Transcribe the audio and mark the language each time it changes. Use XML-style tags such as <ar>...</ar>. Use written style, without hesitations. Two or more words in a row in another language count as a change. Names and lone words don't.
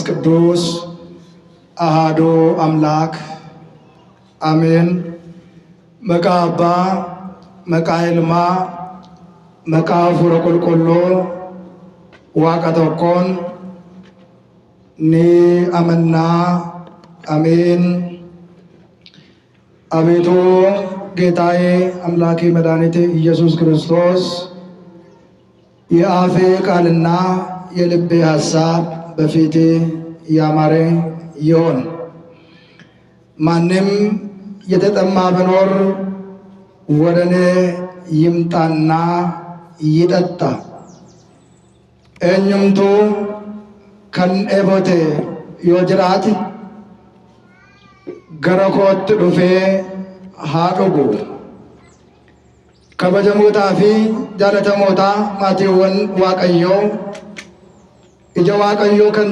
<gez>ቅዱስ አሃዱ አምላክ አሜን።</gez> <om>Maqaa Abbaa maqaa Ilmaa maqaa Afuura Qulqulluu Waaqa tokkoon ni amanna</om> <am>አሜን። አቤቱ ጌታዬ አምላኬ መድኃኒቴ ኢየሱስ ክርስቶስ የአፌ ቃልና የልቤ ሐሳብ በፊቴ ያማረ ይሁን። ማንም የተጠማ ቢኖር ወደ እኔ ይምጣና ይጠጣ።</am> <om>eenyumtu kan dheebote yoo jiraate gara kootti dhufee haa dhugu. kabajamootaa fi jaalatamootaa maatiiwwan Waaqayyoo ija Waaqayyoo kan</om>